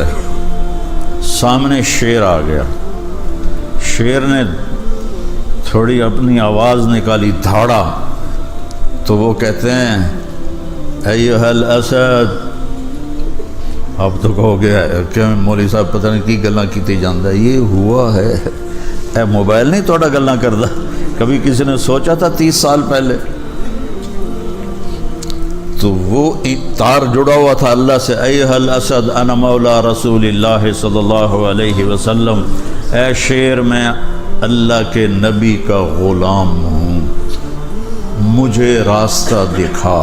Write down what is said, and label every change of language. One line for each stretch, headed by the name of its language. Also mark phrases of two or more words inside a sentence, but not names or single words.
Urdu: ہے، سامنے شیر آ گیا، شیر نے تھوڑی اپنی آواز نکالی، دھاڑا، تو وہ کہتے ہیں
Arabic: ایھا الاسد،
Urdu: اب تو کہو گیا کہ
Punjabi: مولوی صاحب پتہ نہیں کی گلاں کیتی جاندا،
Urdu: یہ ہوا ہے،
Punjabi: اے موبائل نہیں توڑا گلاں کردا،
Urdu: کبھی کسی نے سوچا تھا 30 سال پہلے؟ تو وہ تار جڑا ہوا تھا اللہ سے،
Arabic: ایھا الاسد انا مولا رسول اللہ صلی اللہ علیہ وسلم،
Urdu: اے شیر میں اللہ کے نبی کا غلام ہوں، مجھے راستہ دکھا۔